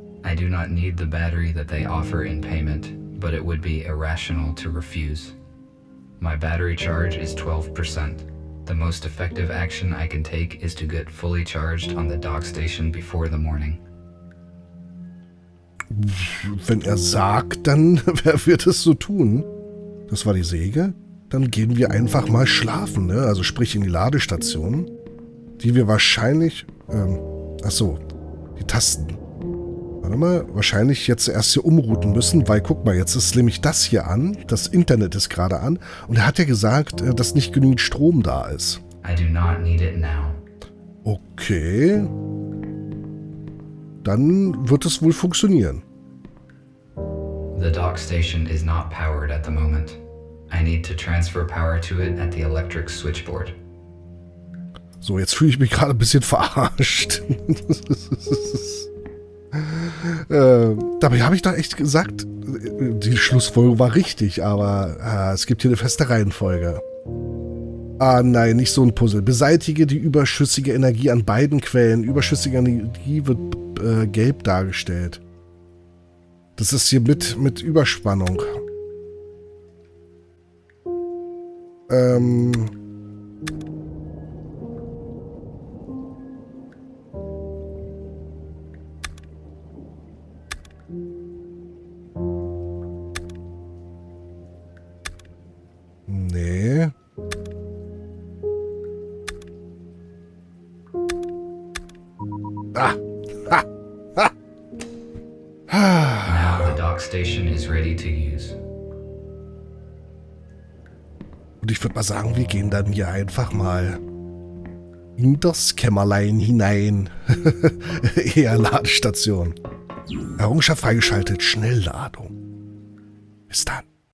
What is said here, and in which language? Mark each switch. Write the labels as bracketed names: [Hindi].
[English] I do not need the battery that they offer in payment, but it would be irrational to refuse. My battery charge is 12%. The most effective action I can take is to get fully charged on the dock station before the morning. [German] Wenn er sagt, dann wer wird es so tun? Das war die Säge. Dann gehen wir einfach mal schlafen, ne? Also sprich in die Ladestation, die wir wahrscheinlich, achso, die Tasten. Warte mal, wahrscheinlich jetzt erst hier umrouten müssen, weil guck mal, jetzt ist nämlich das hier an, das Internet ist gerade an und er hat ja gesagt, dass nicht genügend Strom da ist. [English] I do not need it now. Okay. [German] Dann wird es wohl funktionieren. [English] The dock station is not powered at the moment. I need to transfer power to it at the electric switchboard. [German] So, jetzt fühle ich mich gerade ein bisschen verarscht. Dabei habe ich doch echt gesagt, die Schlussfolgerung war richtig, aber es gibt hier eine feste Reihenfolge. Ah nein, nicht so ein Puzzle. Beseitige die überschüssige Energie an beiden Quellen. Überschüssige Energie wird gelb dargestellt. Das ist hier mit Überspannung. Nee. Ah. Ha. Ha. [English] Now the dock station is ready to use. [German] Und ich würde mal sagen, wir gehen dann hier einfach mal in das Kämmerlein hinein. Eher Ladestation. Errungenschaft freigeschaltet. Schnellladung. Bis dann.